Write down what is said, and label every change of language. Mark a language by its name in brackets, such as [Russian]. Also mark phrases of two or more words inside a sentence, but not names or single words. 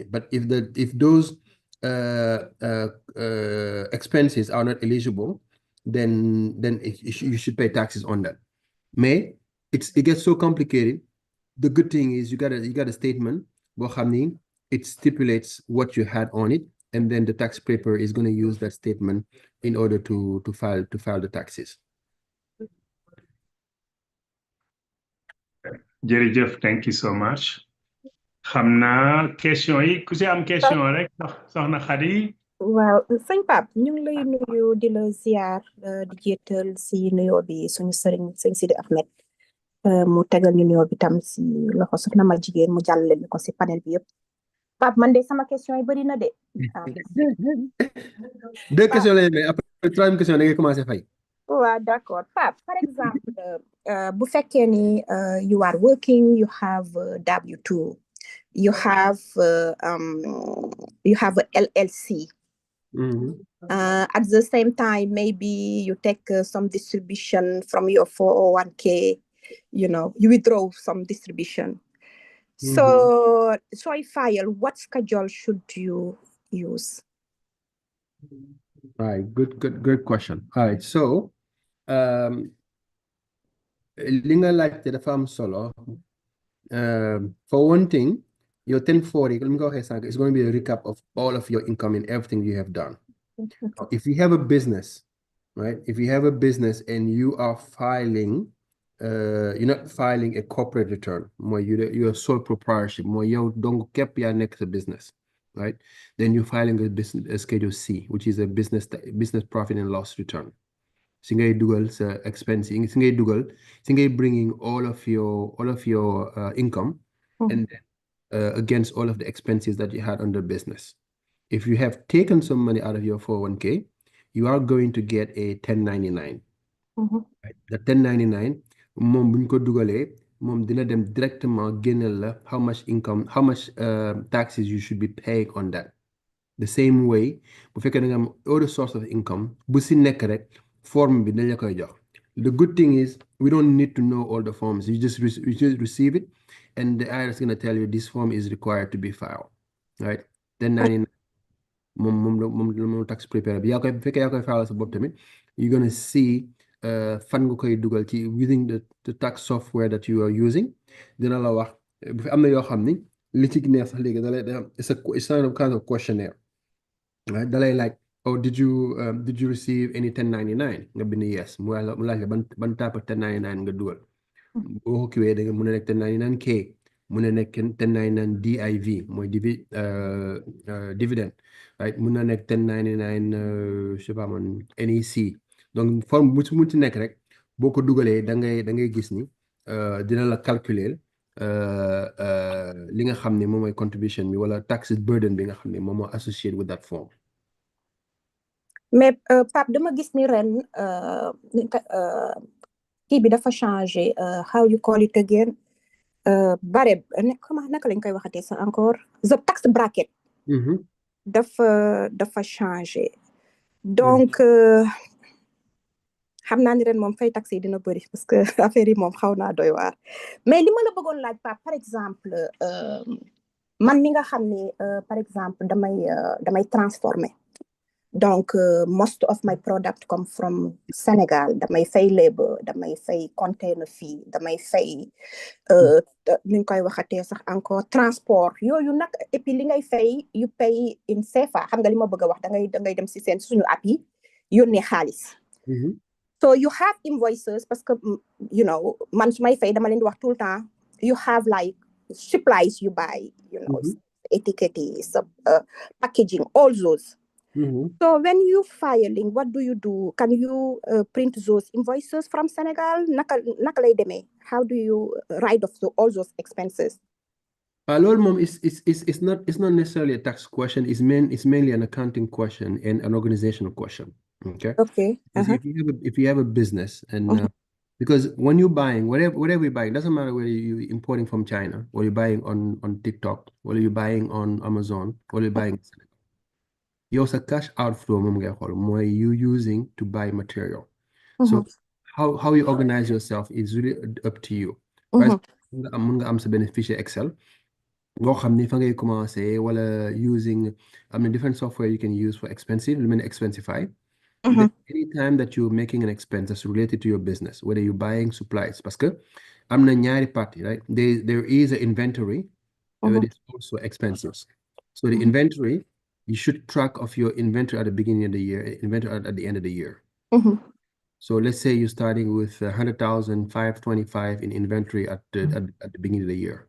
[English] But if those expenses are not eligible, then you should pay taxes on that. Mais it gets so complicated. The good thing is you got a statement [Wolof] boo xam ni [English] it stipulates what you had on it, and then the tax preparer is going to use that statement in order to file the taxes. Jërëjëf, thank you so much. [Wolof] Xam naa question yi ku si am question rek soxna Khady. waaw sëñ Pape ñu ngi lay nuyu di la ziar di jéetal si nuyoo bi suñu sëriñ sëñ Sidi Ahmed mu tegal ñu nuyoo bi tam si loxo soxna ma jigéen mu jàllale ñu ko si panel bi yëpp Pape man de sama question yi bëri na de. [French] Deux questions lay mais après troisième question [Wolof] da ngay [French] commencer fay. [English] waaw d'accord Pape [French] par exemple [Wolof] bu fekkee ni [English] you are working, you have W2, you have a LLC. At the same time, maybe you take some distribution from your 401k, you withdraw some distribution. So I file, what schedule should you use? All right, good question. All right, [Wolof] so li nga laajte dafa am solo. [English] For one thing, your 1040, let me go ahead, it's going to be a recap of all of your income and everything you have done. If you have a business, right? If you have a business and you are filing, you're not filing a corporate return, more you're sole proprietorship, more you don't keep your next business, right? Then you're filing a Schedule C, which is a business profit and loss return. [Wolof] Si ngay dugal sa expense, si ngay dugal, si ngay [English] bringing all of your income and then against all of the expenses that you had on the business. If you have taken some money out of your 401k, you are going to get a 1099. Right? The 1099, [Wolof] moom buñ ko dugalee, moom dina dem directement génneel la [English] how much income, how much taxes you should be paying on that. The same way, [Wolof] bu fekkee da nga am [English] other source of income, [Wolof] bu si nekk rek form bi dañ la koy jox. [English] The good thing is we don't need to know all the forms. You just receive it, and the IRS is going to tell you this form is required to be filed, right? [Wolof] 1099 moom [English] tax preparer [Wolof] bi yaa koy bu fekkee yaa koy file sa bopp tamit [English] you're going to see [Wolof] fan nga koy dugal ci [English] using the tax software that you are using [Wolof] dina la wax bu fi am na yoo xam ni li ci neex sax léegi da lay [English] it's a kind of questionnaire, right? [Wolof] Da lay [English] like, oh, did you receive any 1099 [Wolof] nga bind yes mu laaj la ban [English] type of [Wolof] 1099 nga dugal boo ko kiwee da nga mën a nekk 1099K mën na nekk 1099 DIV mooy [English] dividend, right? [Wolof] Mën na nekk 1099 [French] je sais pas [Wolof] man NEC. [French] Donc forme [Wolof] bu mu ci nekk rek boo ko dugalee da ngay gis ni dina la calculer li nga xam ne moom mooy contribution bi wala [English] tax burden [Wolof] bi nga xam ne moom moo [English] associated with that form. [Wolof] mais Pape dama gis ni ren kii bi dafa changé [English] how you call it again [Wolof] bare comment naka lañ koy waxatee sa encore [English] the tax bracket [Wolof] dafa changé donc xam naa ni ren moom fay tax yi dina bëri [French] parce que affaire [Wolof] yi moom xaw naa doy waar mais li ma la bëggoon laaj Pape [French] par exemple [Wolof] man mi nga xam ne [French] par exemple [Wolof] damay [French] transformer donc [English] most of my product come from Sénégal [Wolof] damay fay labor damay fay [English] container fee [Wolof] damay fay ni ñu koy waxatee sax [French] encore transport [Wolof] yooyu nag [French] et puis [Wolof] li ngay fay [English] you pay in CFA [Wolof] xam nga li ma bëgg a wax da ngay dem si seen suñu app yi yónnee xaalis [English] so you have invoices [French] parce que [English] you know [Wolof] man su may fay dama leen di wax [French] tout le temps [English] you have like supplies you buy you know etiquettes packaging all those. So when you filing, what do you do? Can you print those invoices from Senegal? [Wolof] Naka lay demee? [English] How do you write off all those expenses? [Wolof] Loolu moom [English] it's not necessarily a tax question. It's mainly an accounting question and an organizational question. Okay. Okay. If you have a business and because when you're buying whatever you're buying, doesn't matter whether you're importing from China or you're buying on TikTok or you're buying on Amazon or you're buying. [Wolof] Yow sa [English] cash outflow [Wolof] moom ngay xool mooy [English] you using to buy material. So how you organize yourself is really up to you. [Wolof] Mën nga am sa benn fichier Excel boo xam ni fa ngay commencé wala using am na [English] different software you can use for expensive [Wolof] lu mel ni Expensify. [English] Anytime that you're making an expense that's related to your business whether you're buying supplies [French] parce que [Wolof] am na ñaari partie, [English] right? There is an inventory but it's also expenses. So the inventory you should track of your inventory at the beginning of the year, inventory at the end of the year. So let's say you're starting with 100,525 in inventory at the beginning of the year.